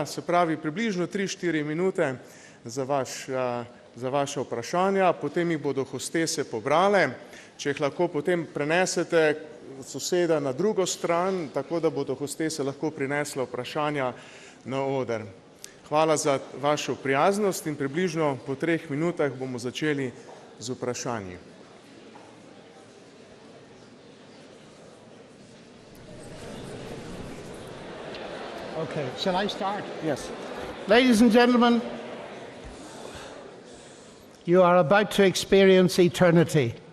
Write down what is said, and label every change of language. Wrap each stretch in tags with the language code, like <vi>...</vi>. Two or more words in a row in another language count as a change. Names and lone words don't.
<sl>Se pravi, približno 3-4 minute za vaše vprašanja, potem jih bodo hostese pobrale. Če jih lahko potem prenesete soseda na drugo stran, tako da bodo hostese lahko prinesle vprašanja na oder. Hvala za vašo prijaznost in približno po 3 minutah bomo začeli z vprašanji.</sl> <en>Okay, shall I start? Yes. Ladies and gentlemen, you are about to experience eternity.</en>